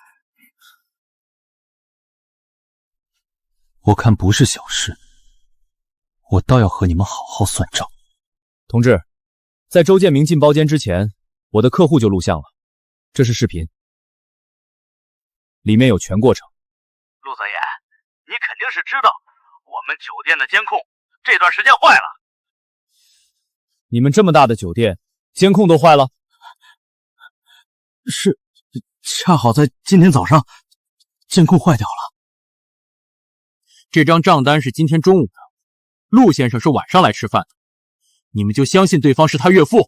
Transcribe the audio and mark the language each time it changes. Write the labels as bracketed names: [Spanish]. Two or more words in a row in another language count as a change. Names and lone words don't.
[Chinese] 我看不是小事，我倒要和你們好好算賬。同志，在周建明進包間之前，我的客戶就錄像了，這是視頻，裡面有全過程。陸澤言，你肯定是知道我們酒店的監控這段時間壞了。你們這麼大的酒店，監控都壞了？是，恰好在今天早上，监控坏掉了。这张账单是今天中午的，陆先生是晚上来吃饭的，你们就相信对方是他岳父？